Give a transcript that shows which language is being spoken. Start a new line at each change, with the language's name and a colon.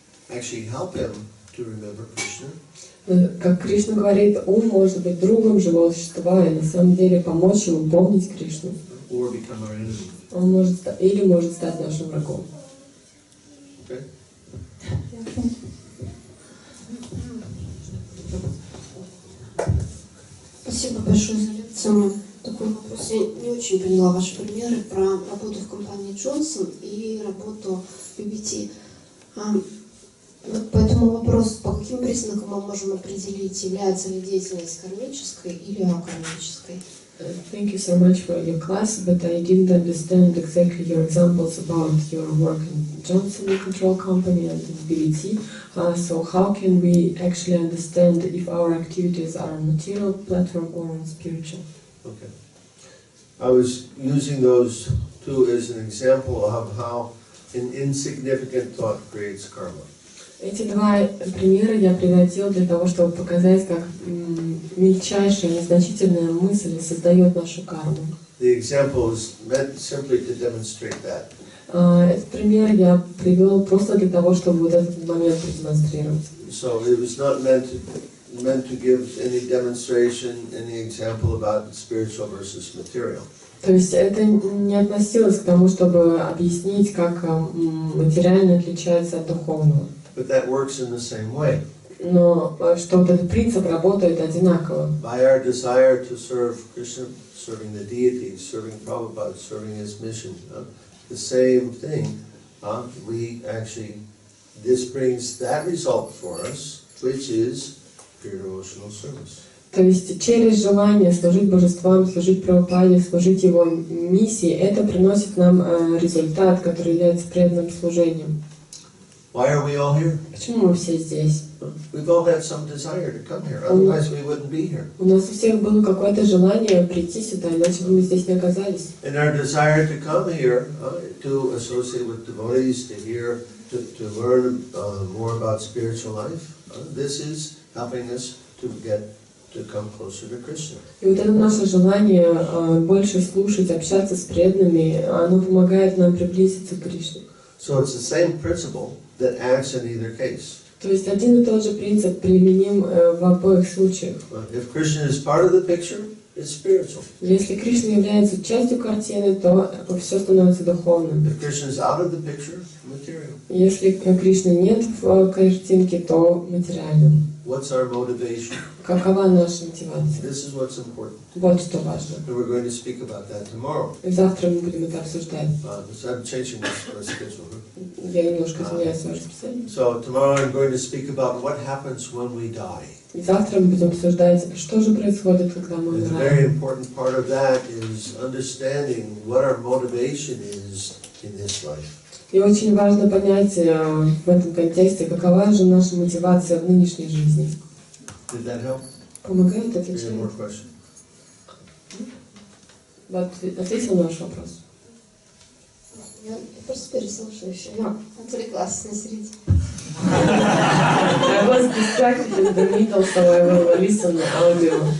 English: Actually, help him to remember Krishna.
Russian: Как Кришна говорит, ум может быть другом живого существа и на самом деле помочь ему помнить Кришну.
English: Or become our enemy.
Russian: Он может стать нашим врагом.
English: Okay?
Russian: Спасибо большое за лекцию. Такой вопрос. Я не очень поняла ваши примеры про работу в компании Джонсон и работу в BBT. Вот по этому вопросу, по каким признакам мы можем определить, является ли деятельность кармической или акармической?
English: Thank you so much for your class, but I didn't understand exactly your examples about your work in Johnson Control Company and in BBT. So how can we actually understand if our activities are on material platform or on spiritual? Okay. I was using those two as an example of how an insignificant thought creates karma.
Russian: Эти два примера я приводил для того, чтобы показать, как мельчайшая, незначительная мысль создает нашу карму.
English: The example is meant simply to demonstrate that.
Russian: Этот пример я привел просто для того, чтобы вот этот момент продемонстрировать.
English: So it was not meant to give any demonstration, any example about spiritual versus material.
Russian: То есть это не относилось к тому, чтобы объяснить, как материально отличается от духовного.
English: But that works in the same way.
Russian: Но что вот этот принцип работает одинаково.
English: By our desire to serve Krishna, serving the deities, serving Prabhupada, serving his mission, the same thing, we actually, this brings that result for us, which is pure devotional service.
Russian: То есть через желание служить божествам, служить Прабхупаде, служить его миссии, это приносит нам результат, который является преданным служением.
English: Why are we all here?
Russian: Почему мы все здесь?
English: We've all had some desire to come here, otherwise we wouldn't be here.
Russian: У нас у всех было какое-то желание прийти сюда, иначе бы мы здесь не оказались.
English: And our desire to come here, to associate with devotees, to hear, to learn more about spiritual life, this is helping us to come closer to Krishna.
Russian: И вот это наше желание больше слушать, общаться с преданными, оно помогает нам приблизиться к Кришне.
English: So it's the same principle that acts in either case.
Russian: То есть один и тот же принцип применим в обоих случаях.
English: If Krishna is part of the picture, it's spiritual.
Russian: Если Кришна является частью картины, то все становится духовным.
English: If Krishna is out of the picture, material.
Russian: Если Кришны нет в картинке, то материальным.
English: What's our motivation?
Russian: Какова наша мотивация?
English: This is what's important.
Russian: Вот что важно.
English: And we're going to speak about that tomorrow.
Russian: И завтра мы будем это обсуждать.
English: So I'm changing this schedule.
Russian: Я немножко изменяю свое расписание.
English: So tomorrow I'm going to speak about what happens when we die.
Russian: И завтра мы будем обсуждать, что же происходит, когда мы
English: And a very
Russian: умираем.
English: important part of that is understanding what our motivation is in this life.
Russian: И очень важно понять в этом контексте, какова же наша мотивация в нынешней жизни.
English: Did that help?
Russian: Помогает,
English: Any
Russian: отвечает.
English: more questions?
Russian: Ответил на ваш вопрос. Я просто переслушивающая. Я отвлеклась на середине.
English: I was distracted in the middle, so I will listen to audio.